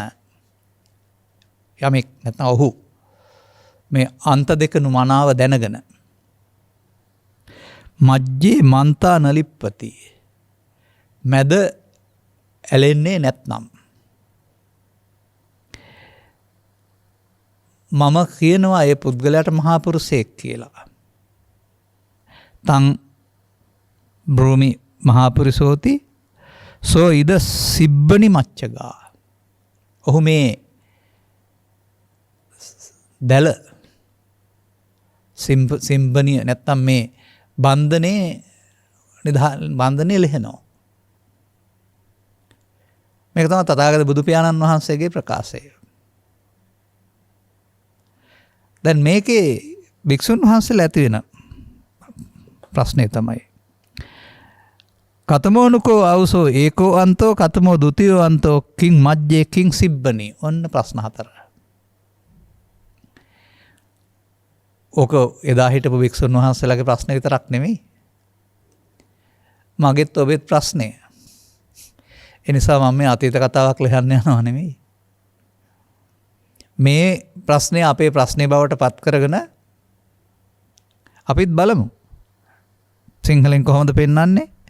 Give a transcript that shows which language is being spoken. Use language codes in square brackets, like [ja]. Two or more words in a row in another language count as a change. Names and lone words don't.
[si] යමෙක් නැත්නම් ඔහු මේ අන්ත දෙකනු මනාව දැනගෙන [pi] මජ්ජේ මන්තා නලිප්පති, [si] මැද ඇලෙන්නේ නැත්නම්, මම කියනවා ඒ පුද්ගලයාට මහා පුරුෂයෙක් කියලා. [pi] තං බ්‍රෝමි මහා පුරිසෝති සෝ ඉද සිබ්බනි මච්ඡගා. [si] ඔහු මේ දැල සිම්බනිය නැත්තම් මේ බන්ධනේ ලෙහෙනවා. මේක තමයි තථාගත බුදු පියාණන් වහන්සේගේ ප්‍රකාශය. දැන් මේකේ භික්ෂුන් වහන්සේලා ඇති වෙන ප්‍රශ්නේ තමයි [pi] කතමෝනුකෝ අවසෝ ඒකෝ අන්තෝ කතමෝ දුතියෝ අන්තෝ කිං මජ්ජේ කිං සිබ්බනි. [si] ඔන්න ප්‍රශ්න 4. ඕක එදා හිටපු භික්ෂුන් වහන්සේලාගේ ප්‍රශ්න විතරක් නෙමෙයි, මගෙත් ඔබෙත් ප්‍රශ්නේ. ඒ නිසා මම මේ අතීත කතාවක් ලියන්න යනවා නෙමෙයි. මේ ප්‍රශ්නේ අපේ ප්‍රශ්නේ බවට පත් කරගෙන අපිත් බලමු සිංහලෙන් කොහොමද පෙන්වන්නේ.